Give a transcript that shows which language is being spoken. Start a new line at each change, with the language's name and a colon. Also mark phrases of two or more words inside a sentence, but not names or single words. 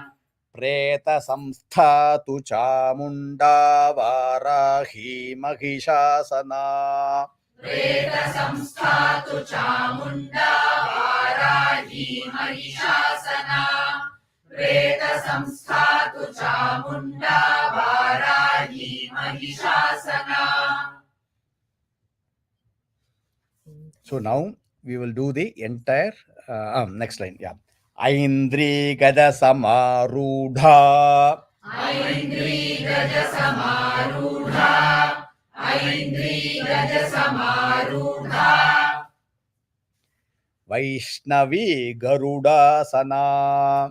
Sanskrit: प्रेत संस्थातु चामुण्डा वाराही महिषासना. प्रेत संस्थातु चामुण्डा वाराही महिषासना. प्रेत संस्थातु चामुण्डा वाराही महिषासना.
English: So now we will do the entire next line. Yeah.
Sanskrit: ऐन्द्री गदा समारूढा. ऐन्द्री गज समारूढा. ऐन्द्री गज समारूढा. वैष्णवी गरुडासना.